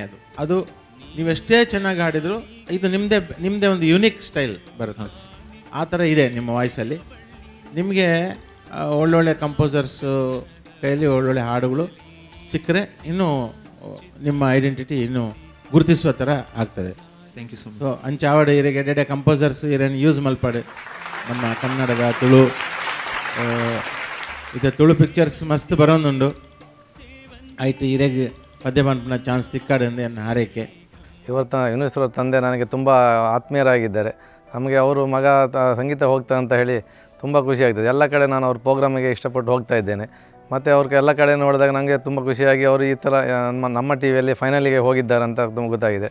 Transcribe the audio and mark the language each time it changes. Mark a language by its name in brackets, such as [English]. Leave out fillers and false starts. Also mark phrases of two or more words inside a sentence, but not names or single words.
[Kannada] ಅದು ನೀವೆಷ್ಟೇ ಚೆನ್ನಾಗಿ ಹಾಡಿದ್ರು ಇದು ನಿಮ್ಮದೇ ಒಂದು [English] unique style [Kannada] ಬರುತ್ತೆ. ಆ ಥರ ಇದೆ ನಿಮ್ಮ ವಾಯ್ಸಲ್ಲಿ. ನಿಮಗೆ ಒಳ್ಳೊಳ್ಳೆ ಕಂಪೋಸರ್ಸು ಕೈಯಲ್ಲಿ ಒಳ್ಳೊಳ್ಳೆ ಹಾಡುಗಳು ಸಿಕ್ಕರೆ ಇನ್ನೂ ನಿಮ್ಮ ಐಡೆಂಟಿಟಿ ಇನ್ನೂ ಗುರುತಿಸುವ ಥರ ಆಗ್ತದೆ. [English] thank you so much. [Tulu] ಸೊ ಅಂಚಾವಡೆ ಇರಿಗೆ ಎಡೆ ಕಂಪೋಸರ್ಸ್ ಇರೇನು ಯೂಸ್ ಮಲ್ಪಡೆ [Kannada] ನಮ್ಮ ಕನ್ನಡದ [Tulu] ತುಳು ಇದು ತುಳು ಪಿಕ್ಚರ್ಸ್ ಮಸ್ತ್ ಬರೋದುಂಡು. ಆಯ್ತು ಇರೆಗೆ ಪದ್ಯ ಮಾಡ್ಪನ ಚಾನ್ಸ್ ತಿಕ್ಕಾಡೆಂದು ನನ್ನ ಹಾರೈಕೆ. [Kannada] ಇವತ್ತು ಯುನಿಸ್ರ ತಂದೆ ನನಗೆ ತುಂಬ ಆತ್ಮೀಯರಾಗಿದ್ದಾರೆ. ನಮಗೆ ಅವರು ಮಗ ಸಂಗೀತ ಹೋಗ್ತಾ ಅಂತ ಹೇಳಿ ತುಂಬ ಖುಷಿ ಆಗ್ತದೆ. ಎಲ್ಲ ಕಡೆ ನಾನು ಅವ್ರ ಪ್ರೋಗ್ರಾಮಿಗೆ ಇಷ್ಟಪಟ್ಟು ಹೋಗ್ತಾ ಇದ್ದೇನೆ. ಮತ್ತು ಅವ್ರಿಗೆ ಎಲ್ಲ ಕಡೆ ನೋಡಿದಾಗ ನನಗೆ ತುಂಬ ಖುಷಿಯಾಗಿ ಅವರು ಈ ಥರ ನಮ್ಮ ಟಿ ವಿಯಲ್ಲಿ ಫೈನಲಿಗೆ ಹೋಗಿದ್ದಾರೆ ಅಂತ ತುಂಬ ಗೊತ್ತಾಗಿದೆ.